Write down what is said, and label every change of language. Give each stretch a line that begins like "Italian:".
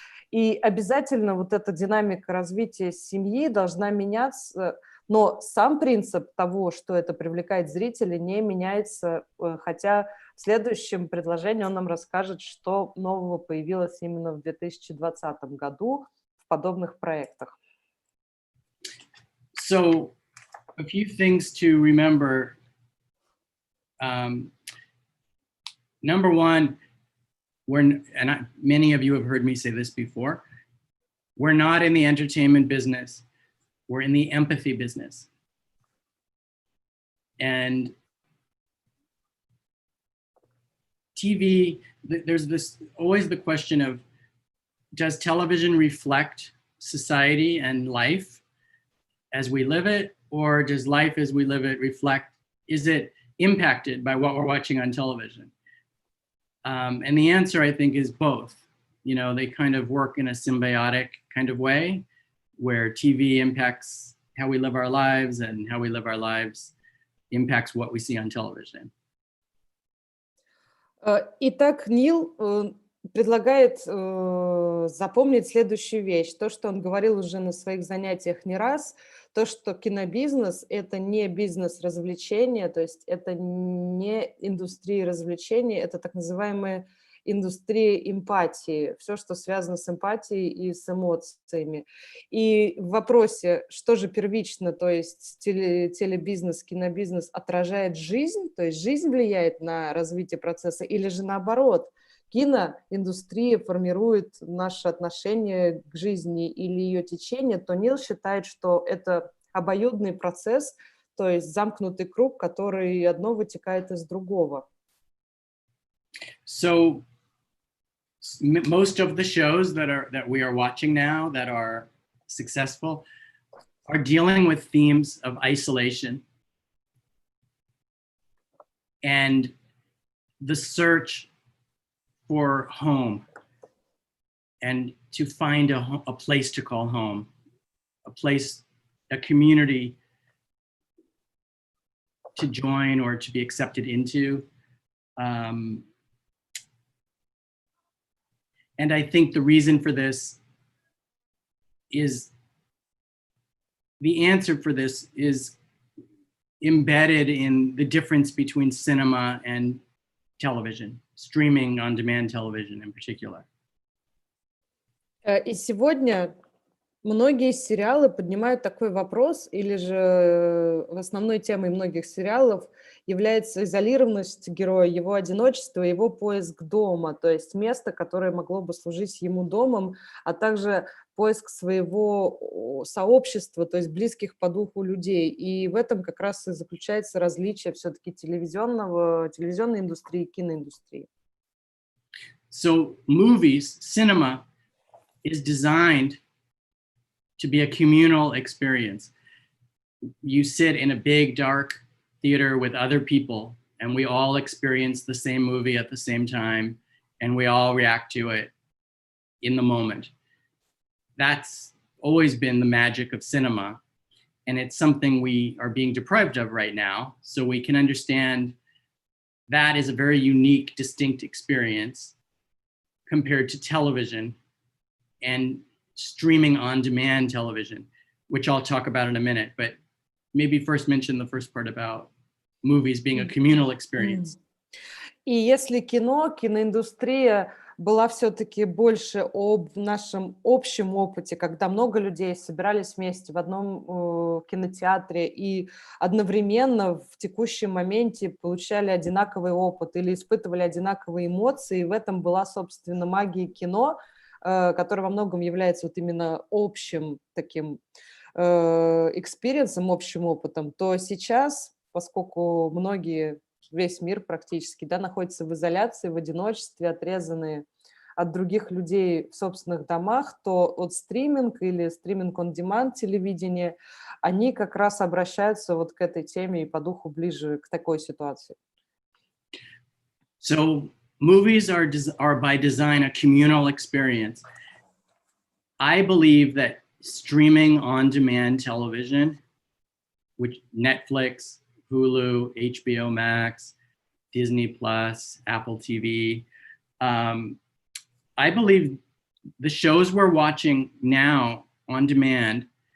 Russian: И обязательно вот эта динамика развития семьи должна меняться, но сам принцип того, что это привлекает зрителей, не меняется, хотя в следующем предложении он нам расскажет, что нового появилось именно в 2020 году в подобных проектах.
English: So, a few things to remember. Number one, many of you have heard me say this before, we're not in the entertainment business. We're in the empathy business. And TV, there's always the question of, does television reflect society and life as we live it, or does life as we live it is it impacted by what we're watching on television? And the answer, I think, is both. You know, they kind of work in a symbiotic kind of way, where TV impacts how we live our lives and how we live our lives impacts what we see on television.
Russian: Итак, Нил предлагает запомнить следующую вещь. То, что он говорил уже на своих занятиях не раз, то, что кинобизнес – это не бизнес развлечения, то есть это не индустрия развлечений, это так называемая индустрия эмпатии, все, что связано с эмпатией и с эмоциями. И в вопросе, что же первично, то есть телебизнес, кинобизнес отражает жизнь, то есть жизнь влияет на развитие процесса, или же наоборот, киноиндустрия формирует наше отношение к жизни или ее течение, то Нил считает, что это обоюдный процесс, то есть замкнутый круг, который одно вытекает из другого.
English: So most of the shows that we are watching now that are successful are dealing with themes of isolation and the search for home and to find a place to call home, a community to join or to be accepted into. And I think the reason for this is, the answer for this is embedded in the difference between cinema and television, streaming on-demand television in particular.
Russian: И сегодня многие сериалы поднимают такой вопрос, или же основной темой многих сериалов является изолированность героя, его одиночество, его поиск дома, то есть место, которое могло бы служить ему домом, а также поиск своего сообщества, то есть близких по духу людей. И в этом как раз и заключается различие все-таки телевизионной индустрии и киноиндустрии.
English: So movies, cinema, is designed to be a communal experience. You sit in a big, dark theater with other people, and we all experience the same movie at the same time, and we all react to it in the moment. That's always been the magic of cinema, and it's something we are being deprived of right now. So we can understand that is a very unique, distinct experience compared to television and streaming on-demand television, which I'll talk about in a minute, but maybe first mention the first part about movies being a communal experience.
Russian: И если киноиндустрия была все-таки больше об нашем общем опыте, когда много людей собирались вместе в одном кинотеатре и одновременно в текущем моменте получали одинаковый опыт или испытывали одинаковые эмоции, и в этом была, собственно, магия кино, который во многом является вот именно общим таким экспириенсом, общим опытом, то сейчас, поскольку весь мир практически, да, находится в изоляции, в одиночестве, отрезанные от других людей в собственных домах, то вот стриминг или стриминг-он-деманд телевидение, они как раз обращаются вот к этой теме и по духу ближе к такой ситуации.
English: So movies are by design a communal experience. I believe that streaming on-demand television, which Netflix, Hulu, HBO Max, Disney Plus, Apple TV, I believe the shows we're watching now on demand